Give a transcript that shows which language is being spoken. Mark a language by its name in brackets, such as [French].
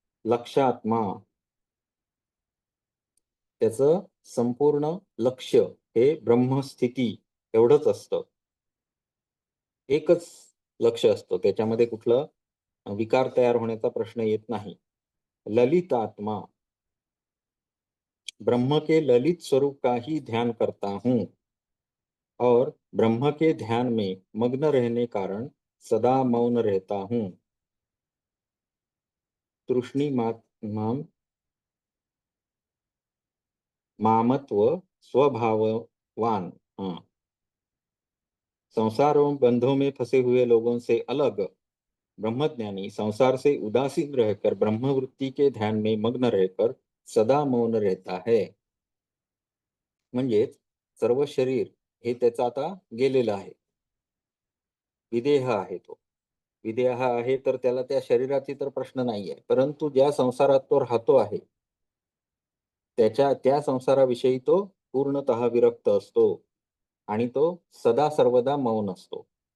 [Marathi] लक्षात्मा, त्याचं संपूर्ण लक्ष हे ब्रह्मस्थिती एवढंच असतं. एकच लक्ष असतं. त्याच्यामध्ये कुठलं विकार तयार होण्याचा प्रश्न येत नाही. [Hindi] ललित आत्मा, ब्रह्म के ललित स्वरूप का ही ध्यान करता हूँ और ब्रह्म के ध्यान में मग्न रहने कारण सदा मौन रहता हूँ. [Sanskrit] तृष्णीमाम मामत्व स्वभाववान। हाँ। [Hindi] संसारों बंधों में फंसे हुए लोगों से अलग ब्रह्मज्ञानी संसार से उदासीन रहकर ब्रह्मवृत्ती के ध्यान में मग्न रहकर सदा मौन रहता है. [Marathi] म्हणजेच सर्व शरीर हे त्याचं आता गेलेलं आहे. विदेह आहे तो. विदेह आहे तर त्याला त्या शरीराची तर प्रश्न नाहीये. परंतु ज्या संसारात तो राहतो आहे, त्या संसाराविषयी तो पूर्णतः विरक्त असतो आणि तो सदा सर्वदा मौन असतो.